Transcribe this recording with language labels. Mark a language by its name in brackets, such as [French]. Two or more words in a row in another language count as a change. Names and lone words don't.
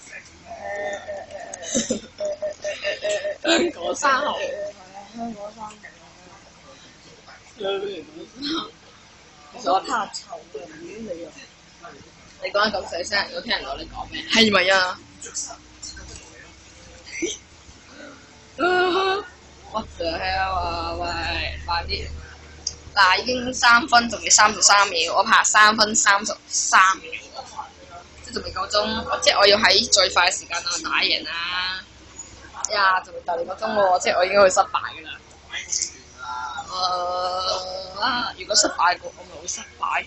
[Cantonese] 香港生蠔。香港生蠔。其實我怕臭嘅，唔知你啊。你講得咁細聲，我聽唔到你講咩？係咪啊 ？ [English] What the hell [Cantonese] 啊！喂，快啲！嗱，已經3分，仲要33秒，我拍3分33秒，即係仲未夠鐘，即係我要喺最快嘅時間度打贏啦。呀，仲未就嚟個鐘喎，即係我應該會失敗㗎啦。如果失敗過，我咪會失敗。